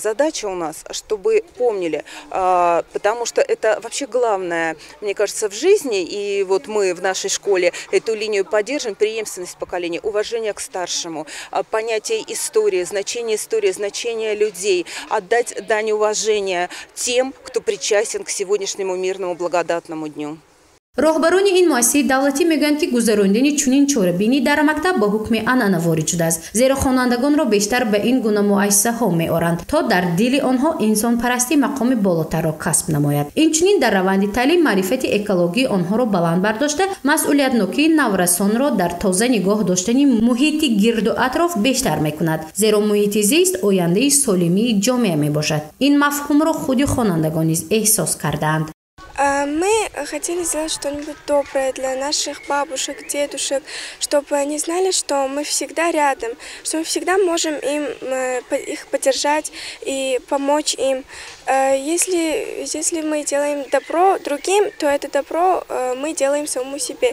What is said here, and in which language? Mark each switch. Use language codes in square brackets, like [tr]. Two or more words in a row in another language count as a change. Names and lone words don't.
[ru] Задача у нас, чтобы помнили, потому что это вообще главное, мне кажется, в жизни, и вот мы в нашей школе эту линию поддержим, преемственность поколения, уважение к старшему, понятие истории, значение людей, отдать дань уважения тем, кто причастен к сегодняшнему мирному благодатному дню. [tg] роҳбарони ин муассисаи давлатӣ мегӯянд ки гузарондани чунин чорабинӣ дар мактаб ба ҳукми анъана ворид шудааст, зеро хонандагонро бештар ба ин гуна муассисаҳо меоранд то дар дили онҳо инсонпарастӣ мақоми болотарро касб намояд. Инчунин дар раванди таълим маърифати экологии онҳоро баланд бардошта, масъулиятнокии наврасонро дар тоза нигоҳ доштани муҳити гирду атроф бештар мекунад, зеро муҳити зист ояндаи солимии ҷомеа мебошад. Ин мафҳумро худи хонандагон низ эҳсос кардаанд. [ru] Мы хотели сделать что-нибудь доброе для наших бабушек, дедушек, чтобы они знали, что мы всегда рядом, что мы всегда можем их поддержать и помочь им. Если мы делаем добро другим, то это добро мы делаем самому себе.